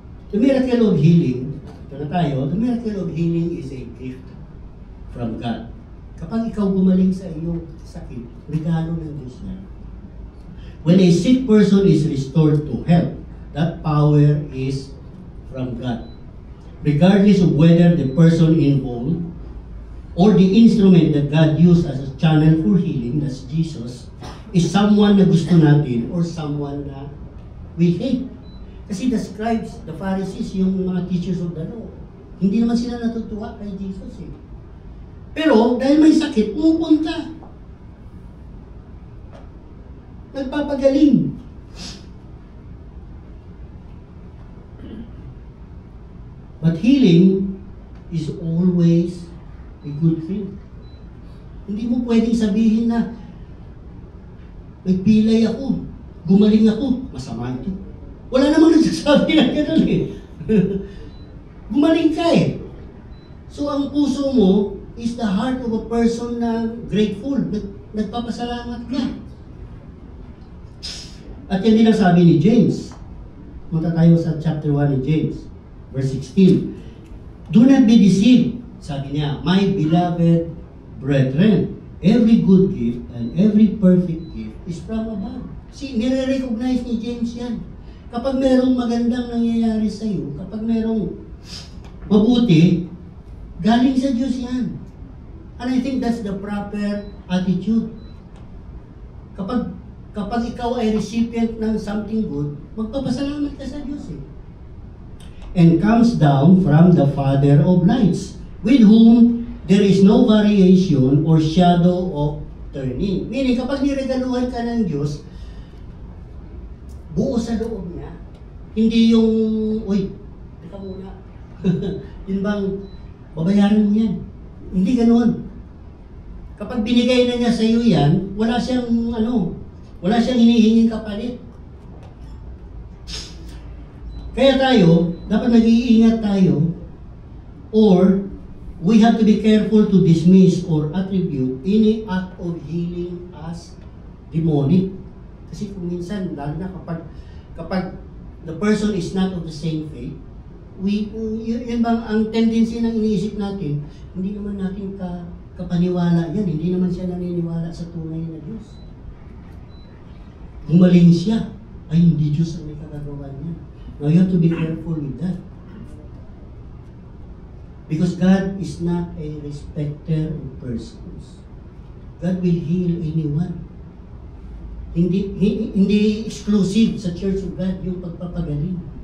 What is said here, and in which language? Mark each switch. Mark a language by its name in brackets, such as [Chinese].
[English] The miracle of healing, [Filipino] ito na tayo, [English] the miracle of healing is a gift from God. [Filipino] Kapag ikaw gumaling sa iyong sakit, regalo ng Diyos yan. [English] When a sick person is restored to health, that power is from God. Regardless of whether the person involved or the instrument that God used as a channel for healing, that's Jesus, is someone [Filipino] na gusto natin [English] or someone [Filipino] na [English] we hate. [Filipino] Kasi [English] the scribes, the Pharisees, [Filipino] yung mga [English] teachers of the law, [Filipino] hindi naman sila natutuwa kay Jesus eh. Pero dahil may sakit, pupunta. Nagpapagaling. [English] But healing is always a good thing. [Filipino] Hindi mo pwedeng sabihin na may pilay ako, gumaling ako, masama ito. Wala namang nagsasabi na gano'n eh. Gumaling ka eh. [English] So [Filipino] ang puso mo [English] is the heart of a person [Filipino] na [English] grateful, [Filipino] nagpapasalamat ka. At yan din ang sabi ni James. Punta tayo sa chapter 1 ni James. [English] Verse 16, do not be deceived, [Filipino] sabi niya, [English] my beloved brethren, every good gift and every perfect gift is from above. [Filipino] See, nire-recognize ni James yan. Kapag merong magandang nangyayari sa iyo, kapag merong mabuti, galing sa Diyos yan. [English] And I think that's the proper attitude. [Filipino] Kapag ikaw ay recipient ng [English] something good, [Filipino] magpapasalamat ka sa Diyos eh. [English] And comes down from the Father of lights, with whom there is no variation or shadow of turning. [Filipino] Meaning, kapag niregaluhan ka ng Diyos, buo sa loob niya. Hindi yung, uy, teka muna. Yun bang, babayaran mo yan. Hindi ganoon. Kapag binigay na niya sa iyo yan, wala siyang hinihinging kapalit. Kaya tayo, dapat nag-iingat tayo, [English] or we have to be careful to dismiss or attribute any act of healing as demonic. [Filipino] Kasi kung minsan, lalo na kapag [English] the person is not of the same faith, [Filipino] yun bang ang tendency ng iniisip natin, hindi naman natin kapaniwala yan, hindi naman siya naniniwala sa tunay na Diyos. Gumaling siya. ay hindi Diyos ang may kagagawa niya. [English] Now you have to be careful with that. Because God is not a respecter of persons. God will heal anyone. [Filipino] Hindi exclusive sa Church of God yung pagpapagaling.